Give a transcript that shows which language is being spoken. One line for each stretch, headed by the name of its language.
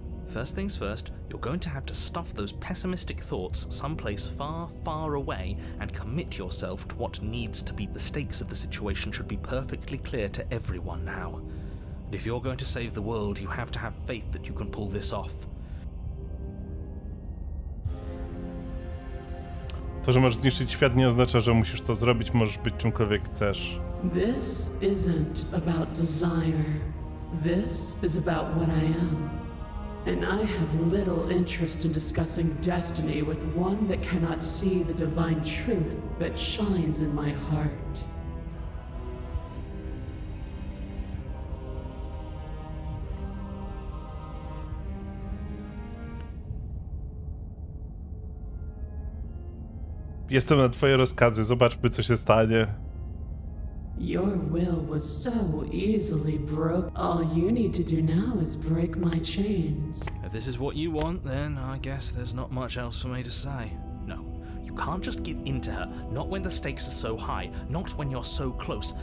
English: First things first, you're going to have to stuff those pessimistic thoughts someplace far, far away and commit yourself to what needs to be. The stakes of the situation should be perfectly clear to everyone now. And if you're going to save the world, you have to have faith that you can pull this off.
Polish: To, że możesz zniszczyć świat, nie oznacza, że musisz to zrobić, możesz być czymkolwiek chcesz.
English: This isn't about desire. This is about what I am. And I have little interest in discussing destiny with one that cannot see the divine truth that shines in my heart.
Polish: Jestem na twoje rozkazy, zobaczmy, co się stanie.
English: Your will was so easily broke. All you need to do now is break my chains. If this is what you want, then I guess there's not much else for me to say. No, you can't just give in to her, not when the stakes are so high, not when you're so close.